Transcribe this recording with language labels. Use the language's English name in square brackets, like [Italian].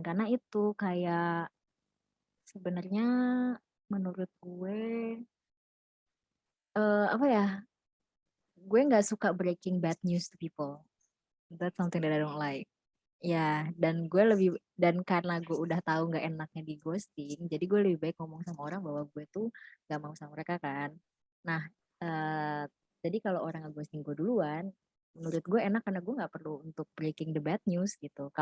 [Indonesian] Karena itu kayak sebenarnya menurut gue apa ya? Gue nggak suka [English] breaking bad news to people. That's something that I don't like. [Indonesian] Ya, dan karena gue udah tahu nggak enaknya di ghosting, jadi gue lebih baik ngomong sama orang bahwa gue tuh nggak mau sama mereka kan. Nah, jadi kalau orang nge-ghosting gue duluan, menurut gue enak karena gue nggak perlu untuk [English] breaking the bad news [Indonesian] gitu.